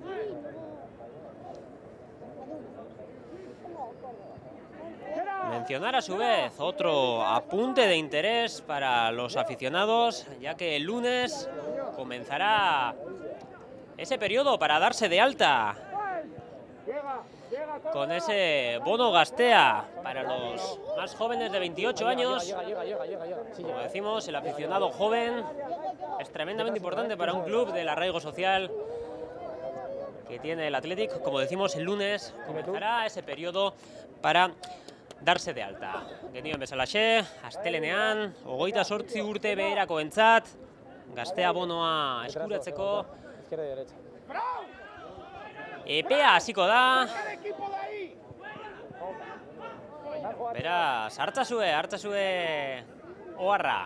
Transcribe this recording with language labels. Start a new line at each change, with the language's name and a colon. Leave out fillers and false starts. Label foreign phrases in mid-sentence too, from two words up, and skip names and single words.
Spanish: Mencionar a su vez otro apunte de interés para los aficionados, ya que el lunes comenzará ese periodo para darse de alta con ese bono Gastea para los más jóvenes de 28 años. Como decimos, el aficionado joven es tremendamente importante para un club del arraigo social que tiene el Athletic. Como decimos, el lunes comenzará ese periodo para darse de alta.
Basque: Genioen bezalaxe, astelenean, 28 urte beherakoentzat, Gastea bonoa eskuratzeko epea hasiko da. Beraz, hartzazue oharra.